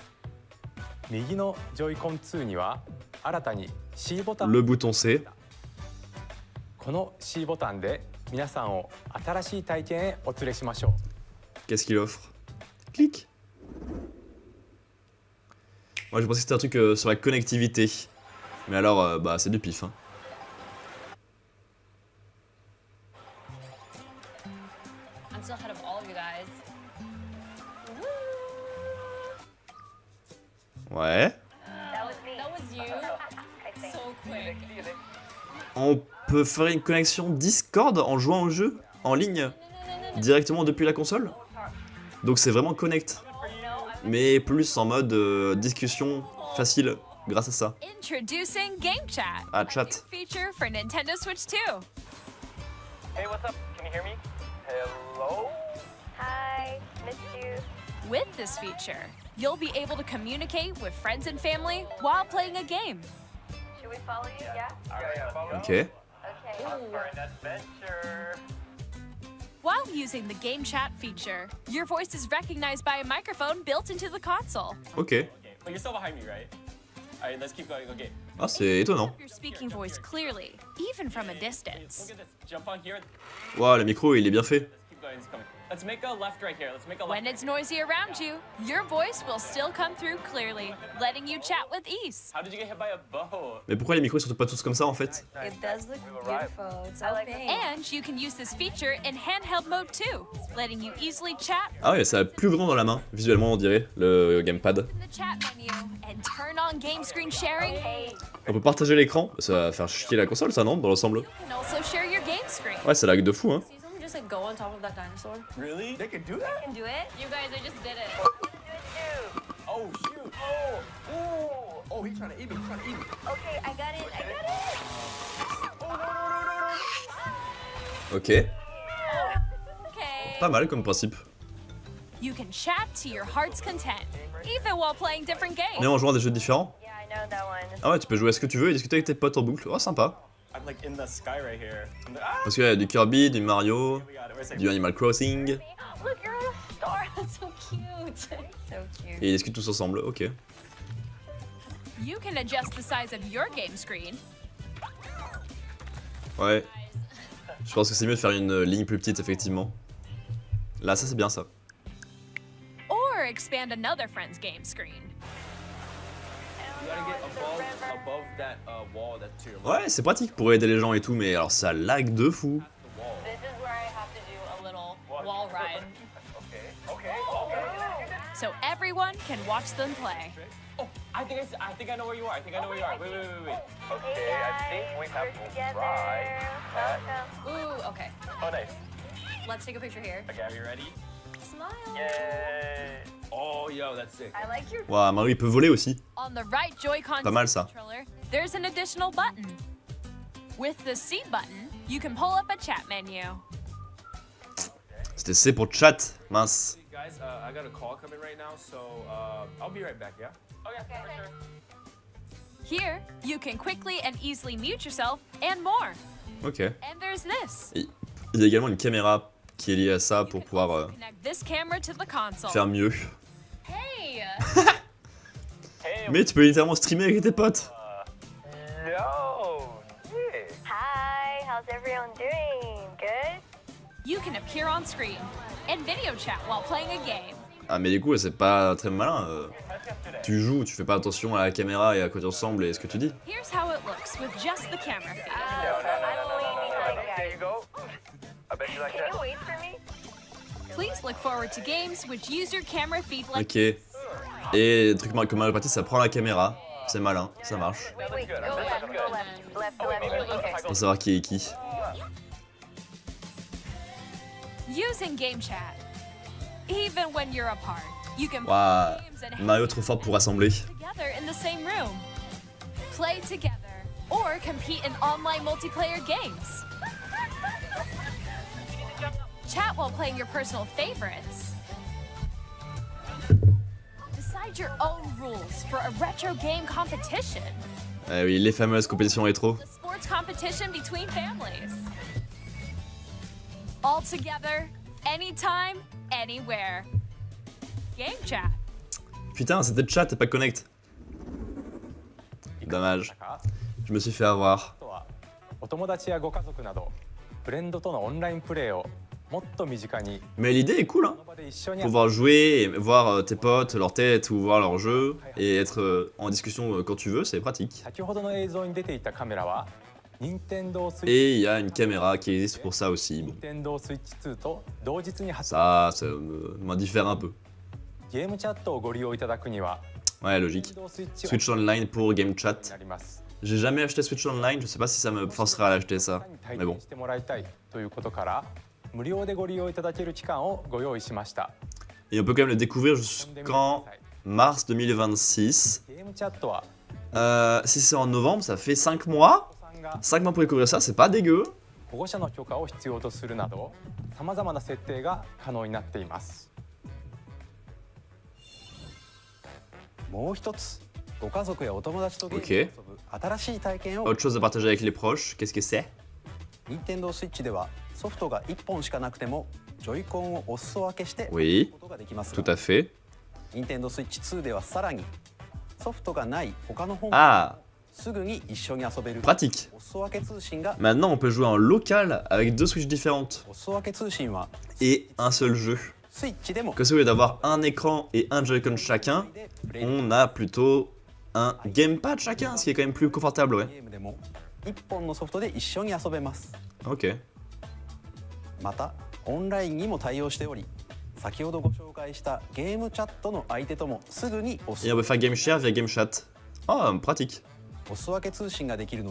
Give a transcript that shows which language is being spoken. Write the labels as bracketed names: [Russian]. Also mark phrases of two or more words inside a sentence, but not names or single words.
[French] Le bouton C. Qu'est-ce qu'il offre? Clic. Moi je pensais que c'était un truc sur la connectivité. Mais alors, bah c'est du pif. Hein. [English] I'm still ahead of all of you guys. [French] Ouais. [English] That was you. So quick. [French] On peut faire une connexion Discord en jouant au jeu en ligne directement depuis la console. Donc c'est vraiment connect. Mais plus en mode discussion facile grâce à ça. [English] Introducing Game Chat. [French] Ah, chat. [English] Feature for Nintendo Switch 2. Hey, what's up? Can you hear me? Hello? Hi, missed you. With this feature, you'll be able to communicate with friends and family while playing a game. Should we follow you? Yeah? Ok. Okay. For an adventure. While using the Game Chat feature, your voice is recognized by a microphone built into the console. Ok. Okay, but you're still behind me, right? Alright, let's keep going. Okay. [French] Ah, c'est étonnant. [English] You're speaking voice clearly, even from a distance. Look at this. Jump on here. [French] Waouh, le micro il est bien fait. [English] Let's keep going. It's coming. Let's make a left right here. Let's make a left. When it's noisy around you, your voice will still come through clearly, letting you chat with ease. How did you get hit by a bow? [French] Mais pourquoi les micros ils sont pas tous comme ça en fait? [English] It does look beautiful. It's I like open. And you can use this feature in handheld mode too, letting you easily chat [French] Ah ouais, c'est plus grand dans la main, visuellement on dirait, le gamepad. [English] in the chat menu and turn on game screen sharing. Hey, [French] On peut partager l'écran, ça va faire chier la console ça non, dans l'ensemble? [English] You can also share your game screen. [French] Ouais, ça lag de fou, hein. [English] See someone just like go on top of that dinosaur? Really? They can do that? Can do it? You guys, I just did it. Oh, shoot. Oh, ooh. Oh, he's trying to eat me. He's trying to eat me. Okay, I got it. I got it. Oh, no, no, no, no, no. Ok. Okay. [French] Pas mal comme principe. [English] You can chat to your heart's content, even while playing different games. [French] Mais en jouant à des jeux différents. [English] Yeah, I know that one. [French] Ah ouais, tu peux jouer à ce que tu veux et discuter avec tes potes en boucle. Oh, sympa. [English] I'm like in the sky right here. I'm like, ah, [French] Parce qu'il y a du Kirby, du Mario, [English] we got it. Where's [French] du Animal Crossing. [English] Look, you're on a star. That's so cute. So cute. [French] Et ils discutent tous ensemble, ok. [English] You can adjust the size of your game screen, [French] Ouais. Je pense que c'est mieux de faire une ligne plus petite, effectivement. Là, ça c'est bien ça. [English] or expand another friend's game screen. You gotta get above that wall that's to your left. [French] Ouais, c'est pratique pour aider les gens et tout, mais alors ça lag de fou. [English] The wall. This is where I have to do a little wall ride. Okay. So everyone can watch them play. Oh, I think I know where you are. I think I know where you are. Wait. Okay, I think we have we're to together. try that. Welcome. Ooh, okay. Oh, nice. Let's take a picture here. Okay, are you ready? Smile. Yay! Oh, yo, that's sick. I like your. [French] Ouah, Mario il peut voler aussi. [English] On the right Joy-Con [French] Pas mal, ça. [English] controller, there's an additional button. With the C button, you can pull up a chat menu. [French] C'était C pour chat, mince. [English] Guys, I got a call coming right now, so I'll be right back, yeah? Oh, yeah, for sure. Here, you can quickly and easily mute yourself and more. Ok. And there's this. [French] Il y a également une caméra qui est liée à ça [English] You [French] pour [English] can [French] pouvoir [English] also connect this camera to the console. [French] faire mieux. [English] Hey! Hey, [French] Mais tu peux littéralement streamer avec tes potes. [English] yo! Yeah. Hi, how's everyone doing? Good? You can appear on screen and video chat while playing a game. [French] Ah mais du coup c'est pas très malin. Tu joues, tu fais pas attention à la caméra et à quoi tu ressembles et ce que tu dis. [English] Here's how it looks with just the camera feed. I'm way behind, There guys. you go. I bet you like Can you that. wait for me? Please look forward to games which use your camera feed like [French] Ok. Et le truc comme Mario Party, ça prend la caméra. C'est malin, ça marche. [English] Wait, good. go I'm left, good. go left, left, Oh, wait, left. maybe Okay. if I go [French] Pour savoir qui est qui. [English] using game chat. Even when you're apart, you can [French] Waouh. [English] play games and [French] Mario [English] hang [French] trop [English] out [French] fort pour rassembler. [English] together in the same room. Play together or compete in online multiplayer games. Chat while playing your personal favorites. Decide your own rules for a retro game competition. [French] Eh oui, les fameuses compétitions rétro. [English] The sports competition between families. All together, anytime, anywhere. Game chat. [French] Putain, c'était chat et pas connect. Dommage. Je me suis fait avoir. [Japanese] あとはお友達やご家族などフレンドとのオンラインプレーをもっと身近に [French] Mais l'idée est cool, hein. [Japanese] その場で一緒に遊ぶ [French] Pouvoir jouer et voir tes potes, leur tête ou voir leur jeu et être en discussion quand tu veux, c'est pratique. [Japanese] 先ほどの映像に出ていたカメラは任天堂スイッチ [French] Et il y a une caméra qui existe pour ça aussi. Bon, [Japanese] 任天堂スイッチ2と同日に発売 [French] ça m'indiffère un peu. [Japanese] ゲームチャットをご利用いただくには [French] Ouais, [Japanese] 任 [French] logique. [Japanese] 天堂スイッチ [French] Switch Online pour Game [Japanese] に [French] Chat. [Japanese] なります [French] J'ai jamais acheté Switch Online, je sais pas si ça me forcera à l'acheter ça. [Japanese] 体 [French] Mais bon. [Japanese] 験してもらいたいということから無料でご利用いただける期間をご用意しました [French] Et on peut quand même le découvrir [Japanese] 飛んでみてくだ [French] jusqu'en [Japanese] さい [French] mars 2026. ゲームチャットは Si c'est en novembre, ça fait 5 mois. [Japanese] お子さんが [French] 5 mois pour découvrir ça, c'est pas dégueu. [Japanese] 保護者の許可を必要とするなどさまざまな設定が可能になっていますもう一つご家族やお友達とゲームで遊ぶ新しい体験を [French] Autre chose à partager avec les proches, qu'est-ce que c'est? [Japanese] 任天堂スイッチではソフトが1本しかなくてもジョイコンをお裾分けして遊ぶ [French] Oui, [Japanese] ことができます [French] tout [Japanese] が [French] à fait. [Japanese] 任天堂スイッチ2ではさらにソフトがない他の本 [French] Ah, [Japanese] すぐに一緒に遊べる [French] pratique. [Japanese] お裾分け通信が [French] Maintenant, on peut jouer en local avec 2 Switch différentes [Japanese] お裾分け通信は [French] et un seul jeu. [Japanese] スイッチでも [French] Que au lieu d'avoir un écran et un Joy-Con chacun, [Japanese] でプレイ [French] on a plutôt un gamepad chacun, ce qui est quand même plus confortable, ouais. [Japanese] ゲームでも1本のソフトで一緒に遊べます [French] Ok. [Japanese] またオンラインにも対応しており先ほどご紹介したゲームチャットの相手ともすぐにお [French] Et on peut faire [English] game share [French] via game chat. Ah, pratique.